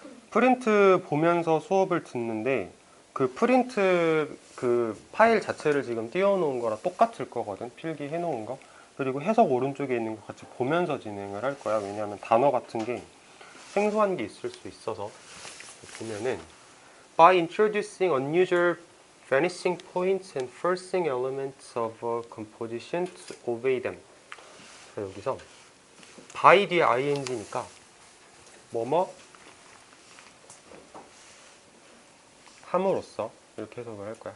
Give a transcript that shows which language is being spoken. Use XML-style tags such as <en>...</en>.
<ko>프린트 보면서 수업을 듣는데 그 프린트 그 파일 자체를 지금 띄워놓은 거랑 똑같을 거거든. 필기 해놓은 거. 그리고 해석 오른쪽에 있는 거 같이 보면서 진행을 할 거야. 왜냐하면 단어 같은 게 생소한 게 있을 수 있어서. 보면은</ko> <en>By introducing unusual vanishing points and forcing elements of a composition to obey them.</en> <ko>자, 여기서 by 뒤에 ing니까 뭐뭐 함으로써 이렇게 해석을 할 거야.</ko>